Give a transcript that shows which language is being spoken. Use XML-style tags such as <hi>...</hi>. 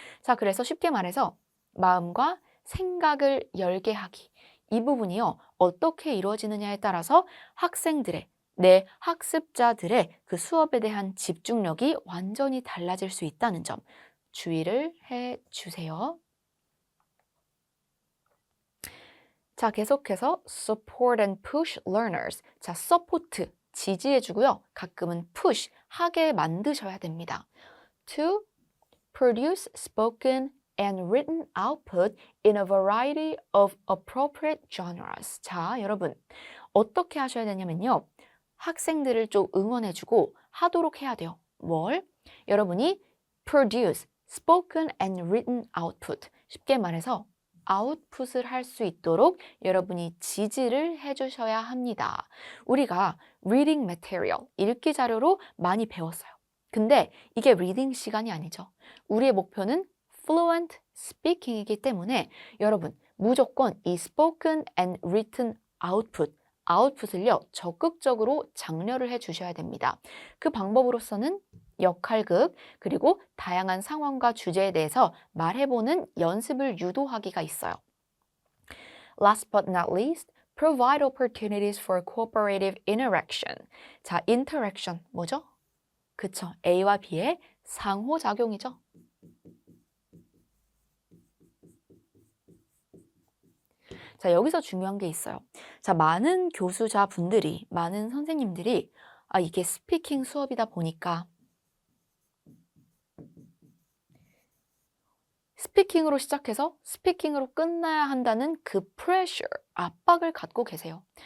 <ko>자, 그래서 쉽게 말해서 마음과 생각을 열게 하기. 이 부분이요, 어떻게 이루어지느냐에 따라서 학생들의, 내 학습자들의 그 수업에 대한 집중력이 완전히 달라질 수 있다는 점 주의를 해 주세요. 자, 계속해서</ko> <en>support and push learners.</en> <ko>자, support, 지지해주고요. 가끔은 push, 하게 만드셔야 됩니다.</ko> <en>To produce spoken and written output in a variety of appropriate genres.</en> <ko>자, 여러분, 어떻게 하셔야 되냐면요. 학생들을 좀 응원해주고 하도록 해야 돼요. 뭘? 여러분이</ko> <en>produce, spoken and written output.</en> <ko>쉽게 말해서 아웃풋을 할 수 있도록 여러분이 지지를 해주셔야 합니다. 우리가</ko> <en>reading material,</en> <ko>읽기 자료로 많이 배웠어요. 근데 이게 reading 시간이 아니죠. 우리의 목표는</ko> <en>fluent speaking</en> <ko>이기 때문에 여러분 무조건 이</ko> <en>spoken and written output,</en> <ko>아웃풋을요 적극적으로 장려를 해주셔야 됩니다. 그 방법으로서는 역할극, 그리고 다양한 상황과 주제에 대해서 말해보는 연습을 유도하기가 있어요.</ko> <en>Last but not least, provide opportunities for cooperative interaction.</en> <ko>자, interaction 뭐죠? 그쵸, A와 B의 상호작용이죠. 자, 여기서 중요한 게 있어요. 자, 많은 교수자분들이, 많은 선생님들이 이게 스피킹 수업이다 보니까 스피킹으로 시작해서 스피킹으로 끝나야 한다는 그 pressure, 압박을 갖고 계세요.</ko>